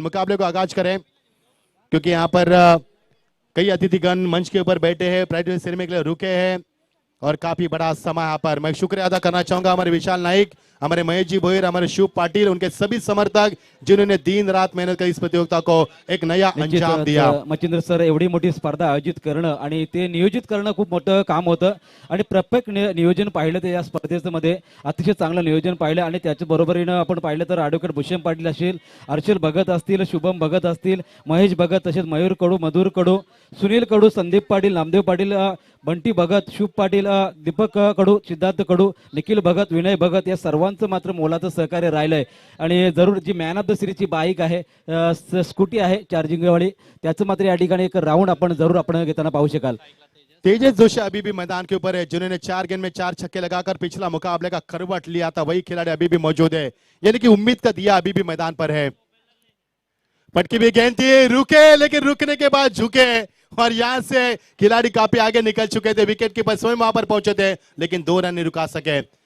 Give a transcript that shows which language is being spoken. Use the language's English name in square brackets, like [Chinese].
[Hindi] मुकाबले को आगाज करें, क्योंकि यहाँ पर कई अतिथिगण मंच के ऊपर बैठे हैं, प्राइज सेरेमनी के लिए रुके हैं और काफी बड़ा समय यहाँ पर। मैं शुक्रिया अदा करना चाहूंगा हमारे विशाल नाइक, हमारे महेश जी भोईर, हमारे शुभ पाटिल, उनके सभी समर्थक जिन्होंने दिन रात मेहनत कर इस प्रतियोगिता को एक नया अंजाम दिया। [Marathi] मच्छिंद्र सर, एवढी मोठी स्पर्धा आयोजित करणं आणि ते नियोजित करणं खूप मोठं काम होतं आणि प्रत्येक नियोजन पाहिलं तर या स्पर्धेमध्ये अतिशय चांगलं नियोजन पाहिलं आणि त्याच्या बरोबरीनं आपण पाहिलं तर ॲडव्होकेट भूषण पाटील असतील, हर्षल भगत असतील, शुभम भगत असतील, महेश भगत, तसेच मयूर कडू, मधुर कडू, सुनील कडू, संदीप पाटील, नामदेव पाटील, बंटी भगत, शुभ पाटील, दीपक कडू, सिद्धार्थ कडू, निखिल भगत, विनय भगत या सर्वांचं मात्र मोलाचं सहकार्य राहिलंय। आणि जरूर जी मॅन ऑफ द सिरीजची बाईक आहे, स्कूटी आहे चार्जिंग वाली, त्याचं मात्र या ठिकाणी एक राऊंड आपण जरूर आपण घेताना पाहू शकाल। [Hindi] तेजस जोशी अभी भी मैदान के ऊपर है, जिन्होंने 4 गेंद में 4 छक्के लगाकर पिछला मुकाबले का करवट लिया था, वही खिलाड़ी अभी भी मौजूद है, यानी कि उम्मीद का दिया अभी भी मैदान पर है। पटकी भी गेंद थी, रुके, लेकिन रुकने के बाद झुके और यहां से खिलाड़ी काफी आगे निकल चुके थे, विकेट कीपर स्वयं वहां पर पहुंचे थे, लेकिन 2 रन नहीं रुका सके।